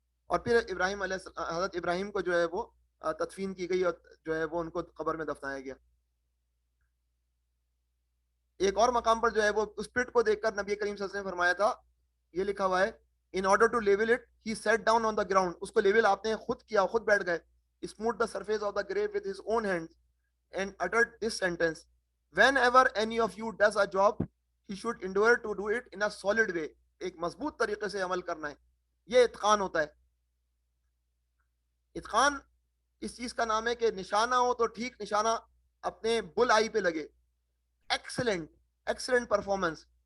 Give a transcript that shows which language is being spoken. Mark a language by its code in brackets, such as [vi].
[ur] اور پھر ابراہیم حضرت ابراہیم کو جو ہے وہ تدفین کی گئی اور جو ہے وہ ان کو قبر میں دفنایا گیا. ایک اور مقام پر جو ہے وہ اس پٹ کو دیکھ کر نبی کریم صلی اللہ علیہ وسلم نے فرمایا تھا، یہ لکھا ہوا ہے، [en] in order to level it he sat down on the ground. [ur] اس کو لیول آپ نے خود کیا، خود بیٹھ گئے. [en] smoothed the surface of the grave with his own hands and uttered this sentence, whenever any of you does a job he should endeavor to do it in a solid way. [ur] ایک مضبوط طریقے سے عمل کرنا ہے، یہ اتقان ہوتا ہے. اتقان اس چیز کا نام ہے کہ نشانہ ہو تو ٹھیک نشانہ اپنے بل آئی پہ لگے. [en] Excellent performance.